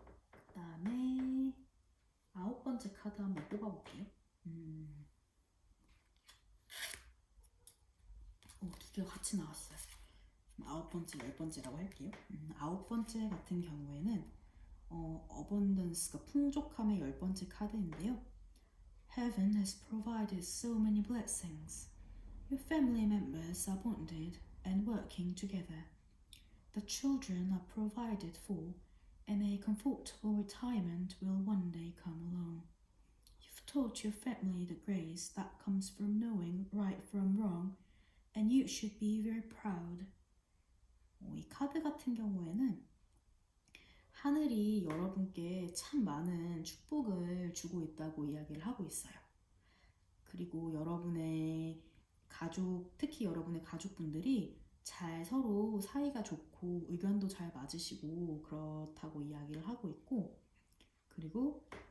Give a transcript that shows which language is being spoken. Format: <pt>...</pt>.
<ko>그 다음에 9번째 카드 한번 뽑아볼게요. 2개가 같이 나왔어요. 9번째, 10번째라고 할게요. 9번째 같은 경우에는 어번던스가 풍족함의 10번째 카드인데요.</ko> <en>Heaven has provided so many blessings. Your family members are bonded and working together. The children are provided for and a comfortable retirement will one day come along. You've taught your family the grace that comes from knowing right from wrong and you should be very proud.</en> <ko>이 카드 같은 경우에는 하늘이 여러분께 참 많은 축복을 주고 있다고 이야기를 하고 있어요. 그리고 여러분의 가족, 특히 여러분의 가족분들이 잘 서로 사이가 좋고 의견도 잘 맞으시고 그렇다고 이야기를 하고 있고 그리고</ko>